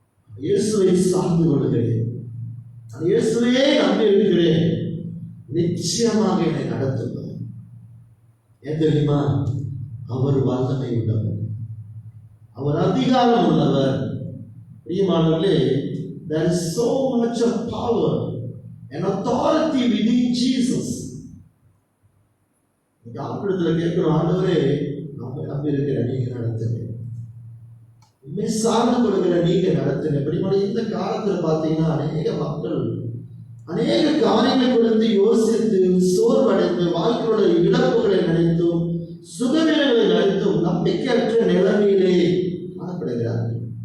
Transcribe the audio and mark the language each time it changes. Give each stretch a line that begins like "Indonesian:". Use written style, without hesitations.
Tamil: இயேசுவை சார்ந்து கொள்கிறேன், இயேசுவையே நம்பி இருக்கிறேன், நிச்சயமாக என்னை நடத்துவார். ஏன் தெரியுமா? அவர் வல்லமை உள்ளவர், அவர் அதிகாரம் உள்ளவர்.
English: பிரியமானவர்களே, there is so much of power and authority within Jesus.
Tamil: டாக்டரத்துல கேட்கிறோம், ஆண்டவரே நம்ம நம்பி இருக்கிற நீங்க நடத்துங்க, உண்மை சார்ந்து கொடுக்கிற நீங்க நடத்துங்க. பிரியமான இந்த காலத்துல பாத்தீங்கன்னா அநேக மக்கள் அநேக காரியங்களை குறித்து யோசித்து சோர்வடைந்து வாழ்க்கையோட இழப்புகளை நினைத்தும் சுகநிலைகளை நினைத்தும் நம்பிக்கையற்ற நிலைமையிலே காணப்படுகிறார்கள்.